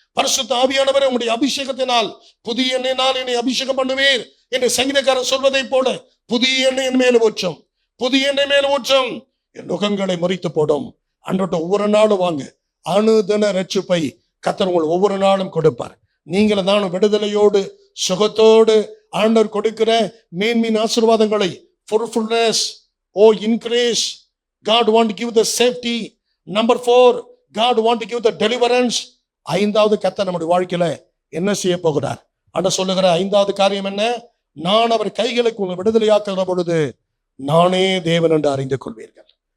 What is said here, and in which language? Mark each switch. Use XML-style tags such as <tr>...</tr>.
<ta>பரிசுத்த ஆவியானவரே, உங்களுடைய அபிஷேகத்தினால் புதிய எண்ணெயினால் என்னை அபிஷேகம் பண்ணுவீர் என்று சங்கீதக்காரர் சொல்வதை போல புதிய எண்ணெய் என் மேல ஊற்றும், புதிய எண்ணெய் மேல ஊற்றும், என் நுகங்களை முறித்து போடும். அன்றோட்ட ஒவ்வொரு நாளும் வாங்க, அனுதின ரட்சிப்பை கர்த்தர் உங்கள் ஒவ்வொரு நாளும் கொடுப்பார். நீங்களும் நானும் விடுதலையோடு சுகத்தோடு ஆண்டவர் கொடுக்கிற மேன்மீன் ஆசீர்வாதங்களை,</ta> <en>fruitfulness, increase. God want to give the safety. Number 4, God want to give the deliverance.</en> <ta>5வது கர்த்தர் நம்முடைய வாழ்க்கையில என்ன செய்ய போகிறார்? ஆண்டவர் சொல்லுகிற 5வது காரியம் என்ன? நான் அவர் கைகளுக்கு உங்களை விடுதலையாக்குகிற பொழுது நானே தேவன் என்று அறிந்து கொள்வீர்கள்.</ta>